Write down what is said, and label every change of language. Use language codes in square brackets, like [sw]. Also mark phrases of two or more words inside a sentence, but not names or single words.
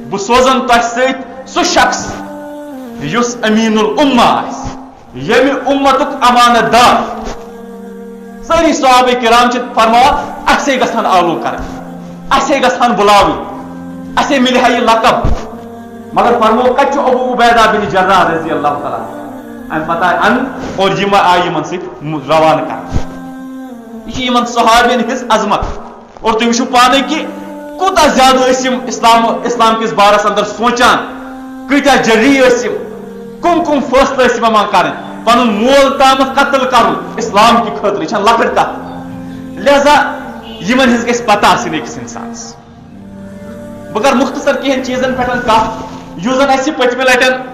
[ks] بہٕ سوزن تۄہہِ سۭتۍ سُہ شخص یُس [ar] امین الامہ [ks] آسہِ ییٚمہِ اُمتُک امانت دار سٲری صحابہ کرام چھِ فرماوان اسے گژھن آلو کرٕنۍ اسے گژھن بُلاوٕنۍ اسے مِلہِ ہا یہِ لقب مگر فرمو کتہِ چھُ ابو عبیدہ بن جراح [ar] رضی اللہ تعالیٰ [ks] امہِ پتہٕ آیہِ انہٕ اور یِم آیہِ یِمن سۭتۍ روانہٕ کرنہٕ یہ چھِ یِمن صحابین ہٕنٛز عظمت اور تُہۍ وٕچھِو پانے کہ کوٗتاہ زیادٕ ٲسۍ یِم اسلام کِس بارس اندر سونچان کۭتیاہ جری ٲسۍ یِم کم فٲصلہٕ ٲسۍ یِم ہٮ۪وان کرٕنۍ پنُن مول تامتھ قتل کرُن اسلام کہِ خٲطرٕ یہِ چھنہٕ لۄکٕٹ کتھ لہذا یِمن ہٕنٛز گژھِ پتہ آسٕنۍ أکِس انسانس بہٕ کرٕ مختصر کینٛہن چیٖزن پٮ۪ٹھ کتھ یُس زن اسہِ پٔتمہِ لٹہِ